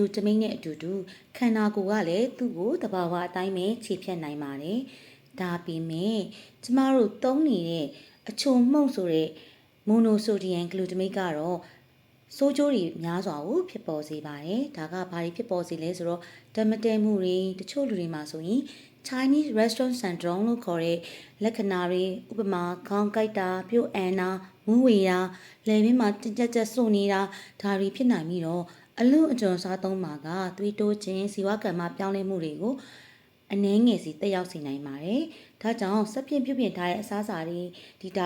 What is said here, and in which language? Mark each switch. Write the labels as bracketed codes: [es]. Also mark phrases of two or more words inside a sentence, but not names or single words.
[my] တမိတ်နဲ့အတူတူခန္ဓာကိုယ်ကလည်းသူ့ကိုတဘာဝအတိုင်းပဲခြေဖြတ်နိုင်ပါတယ်ဒါပေမဲ့ကျမတို့သုံးနေတဲ့အချုံမှုန့်ဆိုတဲ့ [en] monosodium glutamate [my] ကတော့ဆိုးကျိုးတွေများစွာကိုဖြစ်ပေါ်စေပါတယ်ဒါကဘာတွေဖြစ်ပေါ်စေလဲဆိုတော့ဓမ္မတဲမှုတွေတ ချို့လူတွေမှာဆိုရင် [en] Chinese restaurant syndrome [my] လို့ခေါ်တဲ့လက္ခဏာတွေဥပမာခေါင်းကိုက်တာပြုတ်အန်တာမူးဝေတာလည်ပင်းမှာကြက်စွနေတာဒါတွေဖြစ်နိုင်ပြီးတော့အလွန်အကျွံစား သုံးမှာကသွေးတိုးခြင်းဇီဝကမ္မပြောင်းလဲမှုတွေကိုအနည်းငယ်စီတက်ရောက်စေနိုင်ပါတယ်ဒါကြောင့်စက်ပြင်ပြုပြင်ထားတဲ့အစားအစာတွေဒီဓာ